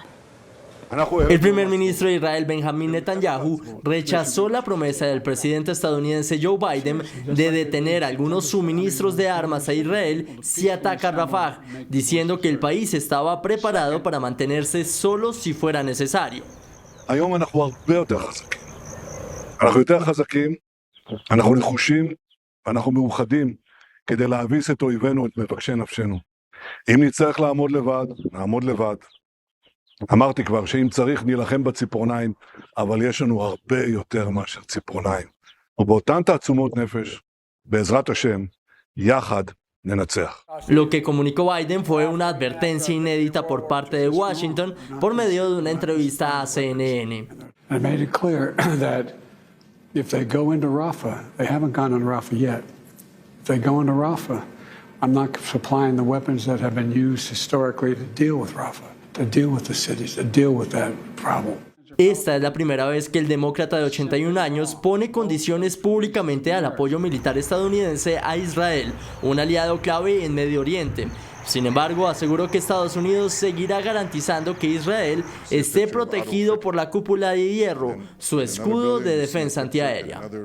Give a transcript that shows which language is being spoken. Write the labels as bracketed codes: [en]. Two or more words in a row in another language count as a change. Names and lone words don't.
[es] El primer ministro de Israel, Benjamín Netanyahu, rechazó la promesa del presidente estadounidense Joe Biden de detener algunos suministros de armas a Israel si ataca Rafah, diciendo que el país estaba preparado para mantenerse solo si fuera necesario. [he] אמרתי כבר שאם צריך נילחם בציפורניים, אבל יש לנו הרבה יותר מאשר ציפורניים. ובאותן תעצומות נפש, בעזרת השם, יחד ננצח. [es] Lo que comunicó Biden fue una advertencia inédita por parte de Washington por medio de una entrevista a CNN. [en] I made it clear that if they go into Rafah, they haven't gone into Rafah yet. If they go into Rafah, I'm not supplying the weapons that have been used historically to deal with Rafah. To deal with the cities, to deal with that problem. [es] Esta es la primera vez que el demócrata de 81 años pone condiciones públicamente al apoyo militar estadounidense a Israel, un aliado clave en Medio Oriente. Sin embargo, aseguró que Estados Unidos seguirá garantizando que Israel esté protegido por la cúpula de hierro, su escudo de defensa antiaérea.